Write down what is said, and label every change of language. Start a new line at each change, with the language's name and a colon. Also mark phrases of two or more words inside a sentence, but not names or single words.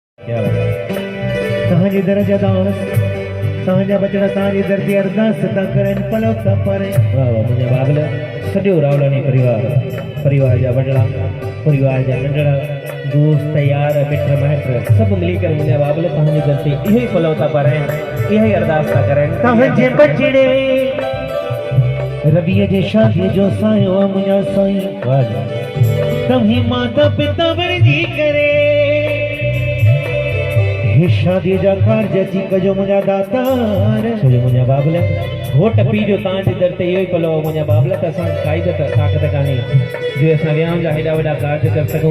Hindi: क्या बात है।
Sindhi: तहांजी दरजा दास तहांजा बचड़ा तहांजी दर्दी अरदास ता करन पलव ता पारे। वाह वाह मुझे बाबला सॼो रावलानी परिवार जा वॾड़ा परिवार जा नंढड़ा दोस्त यार मिट माइट सब मिली कर मुझे बाबला तहांजी दर ते इहो ई पलव था पाराइन इहो ई अरदास था करन। तहांजे बचड़े रबीअ जे शादीअ जो सायो आ मुंहिंजा साईं। वाह जी। तव्हीं माता पिता वरजी करे हे शादीअ जा कारज अची कजो मुंहिंजा दातार। छोजो मुझे बाबला घोट पी जो तहांजी दर ते इहो ई पलव मुझे बाबला त असां काई त ताक़त कान्हे जो असां विहांउ जा हेॾा वॾा कार्ज करे सघूं।